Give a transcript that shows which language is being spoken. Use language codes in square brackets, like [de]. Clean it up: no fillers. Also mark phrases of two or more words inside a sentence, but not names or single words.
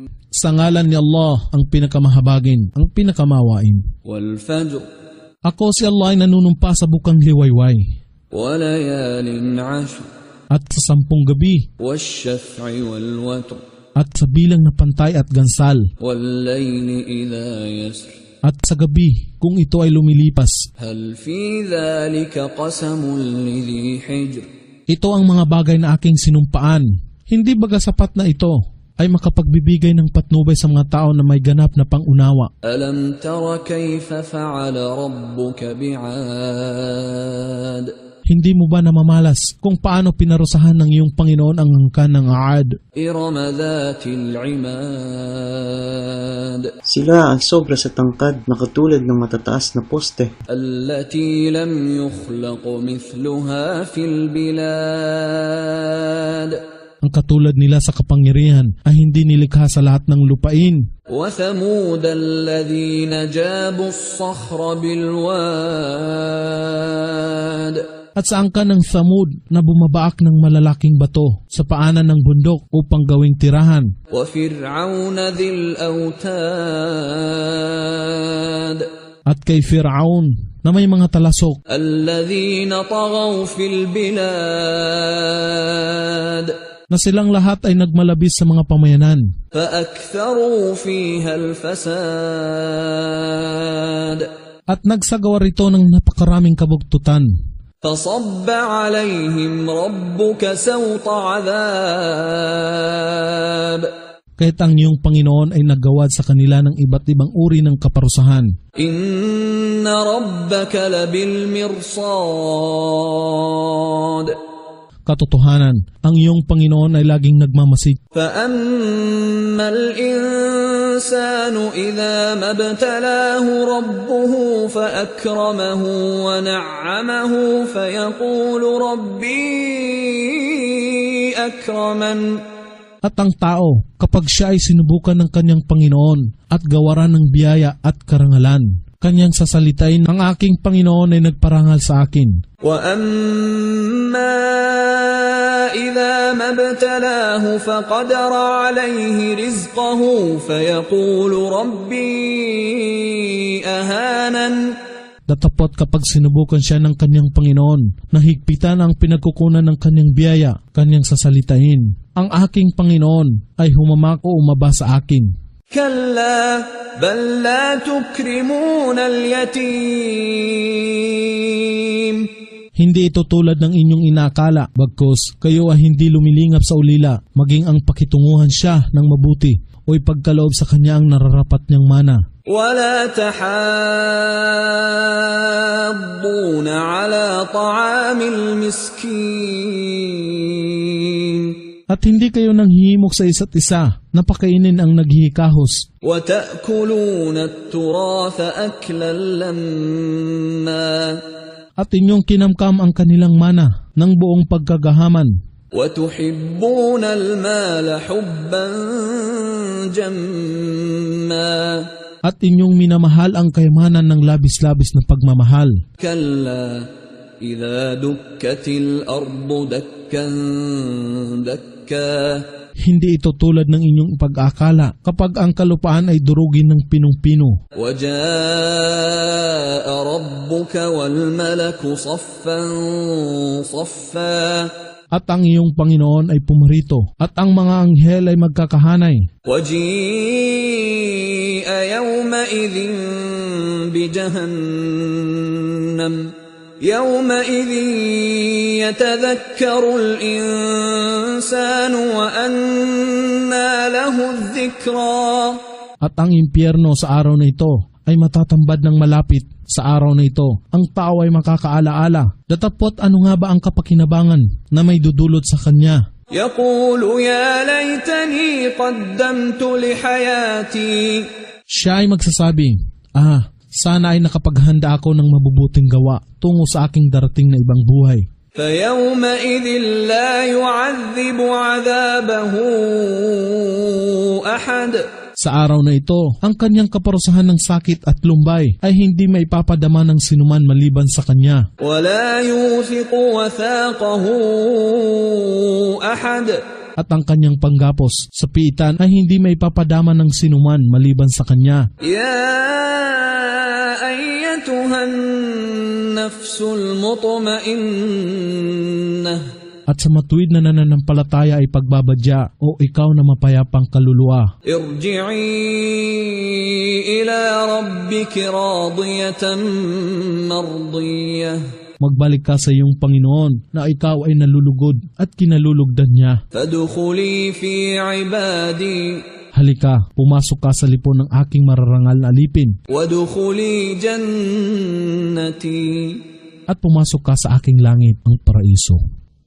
[tl] Sa ngalan ni Allah, ang pinakamahabagin, ang pinakamawain. [ar] والفجر. [tl] Ako si Allah ay nanunumpa sa bukang liwayway. [ar] وليال عشر. [tl] At sa 10 gabi. [ar] والشفع والوتر. [tl] At sa bilang na pantay at gansal. [ar] والليل إذا يسر. [tl] At sa gabi, kung ito ay lumilipas. [ar] هل في ذلك قسم لذي حجر. [tl] Ito ang mga bagay na aking sinumpaan. Hindi baga sapat na ito ay makapagbibigay ng patnubay sa mga tao na may ganap na pangunawa. [ar] ألم تر كيف فعل ربك بعاد. [tl] Hindi mo ba namamalas kung paano pinarusahan ng iyong Panginoon ang angkan ng Aad? [ar] إرم ذات العماد. [tl] Sila ang sobra sa tangkad na katulad ng matataas na poste. [ar] التي لم يخلق مثلها في البلاد. [tl] Ang katulad nila sa kapangyarihan ay hindi nilikha sa lahat ng lupain. [ar] وثمود الذين جابوا الصخر بالواد. [tl] At sa angkan ng Thamud na bumabaak ng malalaking bato sa paanan ng bundok upang gawing tirahan. [ar] وفرعون ذي الأوتاد. [tl] At kay Fir'aun na may mga talasok. [ar] الذين طغوا في البلاد. [tl] Na silang lahat ay nagmalabis sa mga pamayanan. [ar] فأكثروا فيها الفساد. [tl] At nagsagawa rito ng napakaraming kabugtutan. [ar] فَصَبَّ عَلَيْهِمْ رَبُّكَ سَوْطَ عَذَابٍ. [tl] Kahit ang iyong Panginoon ay naggawad sa kanila ng iba't ibang uri ng kaparusahan. [ar] إن ربك لبالمرصاد. [tl] Katotohanan, ang iyong Panginoon ay laging nagmamasid. [ar] فَأَمَّا الْإِنسَانُ إِذَا مَا ابْتَلَاهُ رَبُّهُ فَأَكْرَمَهُ وَنَعَّمَهُ فَيَقُولُ رَبِّي أَكْرَمَنِ. [tl] At ang tao, kapag siya ay sinubukan ng kanyang Panginoon at gawaran ng biyaya at karangalan, kanyang sasalitain, ang aking Panginoon ay nagparangal sa akin. [ar] وَأَمَّا إِذَا مَا ابْتَلَاهُ فَقَدَرَ عَلَيْهِ رِزْقَهُ فَيَقُولُ رَبِّي أَهَانَنِ. [tl] Datapot kapag sinubukan siya ng kanyang Panginoon, nahigpitan ang pinagkukunan ng kanyang biyaya, kanyang sasalitain. Ang aking Panginoon ay humamak o umaba sa akin. [ar] كلا بل لا تكرمون اليتيم. [tl] Hindi ito tulad ng inyong inakala, bagkus kayo ay hindi lumilingap sa ulila, maging ang pakitunguhan siya ng mabuti o ipagkaloob sa kanya ang nararapat niyang mana. [ar] ولا تحاضون على طعام المسكين. [tl] At hindi kayo nanghihimok sa isa't isa, napakainin ang naghihikahos. [ar] وَتَأْكُلُونَ التُّرَاثَ أَكْلًا لَمًّا. [tl] At inyong kinamkam ang kanilang mana ng buong pagkagahaman. [ar] وَتُحِبُّونَ الْمَالَ حُبًّا جَمًّا. [tl] At inyong minamahal ang kayamanan ng labis-labis na pagmamahal. [ar] كَلَّا إِذَا دُكَّتِ الْأَرْضُ دَكًّا دَكًّا. [tl] Hindi ito tulad ng inyong pag-akala kapag ang kalupaan ay durugin ng pinong-pino. [ar] وَجَاءَ رَبُّكَ وَالْمَلَكُ صَفًّا صَفًّا. [tl] At ang iyong Panginoon ay pumarito, at ang mga anghel ay magkakahanay. [ar] وَجِيءَ يَوْمَئِذٍ بِجَهَنَّمَ. يَوْمَئِذٍ يَتَذَكَّرُ الْإِنسَانُ وَأَنَّى لَهُ الذِّكْرَى. [tl] At ang impyerno sa araw na ito ay matatambad ng malapit. Sa araw na ito, ang tao ay makakaalaala. Datapot ano nga ba ang kapakinabangan na may dudulot sa kanya? [ar] يَقُولُ يَا لَيْتَنِي قَدَّمْتُ لِحَيَاتِي. [tl] Siya ay magsasabi, sana ay nakapaghanda ako ng mabubuting gawa tungo sa aking darating na ibang buhay. [ar] فَيَوْمَئِذٍ لَا يُعَذِّبُ عَذَابَهُ أَحَدٌ. [tl] Sa araw na ito, ang kanyang kaparusahan ng sakit at lumbay ay hindi maipapadama ng sinuman maliban sa kanya. [ar] ولا يوثق وثاقه أحد. [tl] At ang kanyang panggapos sa piitan ay hindi maipapadama ng sinuman maliban sa kanya. [ar] يا أيتها النفس المطمئنة. [tl] At sa matuwid na nananampalataya ay pagbabadya, o ikaw na mapayapang kaluluwa. [ar] ارجعي إلى ربك راضية مرضية. [tl] Magbalik ka sa iyong Panginoon na ikaw ay nalulugod at kinalulugdan niya. [ar] فادخلي في عبادي. [tl] Halika, pumasok ka sa lipon ng aking mararangal na alipin [ar] وادخلي جنتي. [tl] at pumasok ka sa aking langit, ang paraiso.